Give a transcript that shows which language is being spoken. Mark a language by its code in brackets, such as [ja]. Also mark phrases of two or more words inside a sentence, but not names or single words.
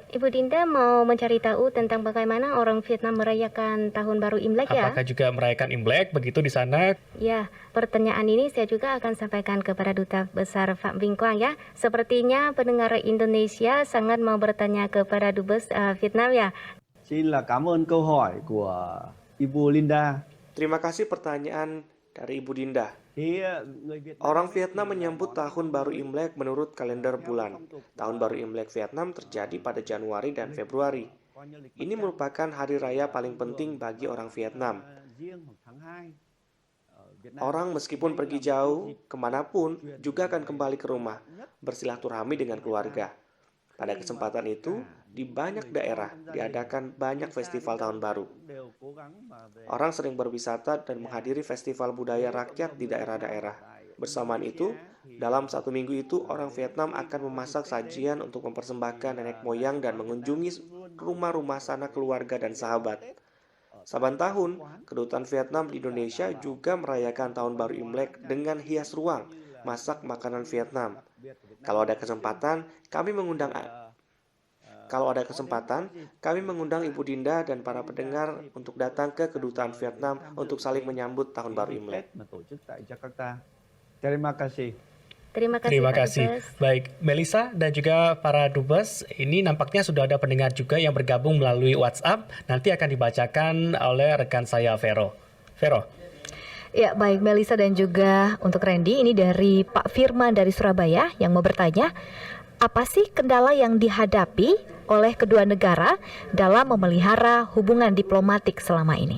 [id] Ibu Dinda mau mencari tahu tentang bagaimana orang Vietnam merayakan Tahun Baru Imlek ya? Apakah juga merayakan Imlek begitu di sana? Ya, pertanyaan ini saya juga akan sampaikan kepada Duta Besar Phạm Vinh Quang ya. Sepertinya pendengar Indonesia sangat mau bertanya kepada Dubes Vietnam ya. [vi] Xin là cảm ơn câu hỏi của Ibu Linda. [id] Terima kasih pertanyaan dari Ibu Dinda. [vi] Thì người Việt [id] Orang Vietnam menyambut Tahun Baru Imlek menurut kalender bulan. Tahun Baru Imlek Vietnam terjadi pada Januari dan Februari. Ini merupakan hari raya paling penting bagi orang Vietnam. [vi] riêng hoặc tháng 2 ở Việt Nam. [id] Orang meskipun pergi jauh, kemanapun, juga akan kembali ke rumah, bersilaturahmi dengan keluarga. Pada kesempatan itu, di banyak daerah diadakan banyak festival tahun baru. [vi] Đều cố gắng mà về [id] Orang sering berwisata dan menghadiri festival budaya rakyat di daerah-daerah. Bersamaan itu, dalam satu minggu itu, orang Vietnam akan memasak sajian untuk mempersembahkan nenek moyang dan mengunjungi rumah-rumah sanak keluarga dan sahabat. Saban tahun, Kedutaan Vietnam di Indonesia juga merayakan Tahun Baru Imlek dengan hias ruang, masak makanan Vietnam. Kalau ada kesempatan, kami mengundang Ibu Dinda dan para pendengar untuk datang ke Kedutaan Vietnam untuk saling menyambut Tahun Baru Imlek. [vi] Tết mà tổ chức tại Jakarta. [id] Terima kasih. Terima kasih Terima Pak kasih. Dubes. Baik, Melisa dan juga para Dubes, ini nampaknya sudah ada pendengar juga yang bergabung melalui WhatsApp. Nanti akan dibacakan oleh rekan saya, Vero. Vero. Ya, baik Melisa dan juga untuk Randy, ini dari Pak Firman dari Surabaya yang mau bertanya, apa sih kendala yang dihadapi oleh kedua negara dalam memelihara hubungan diplomatik selama ini?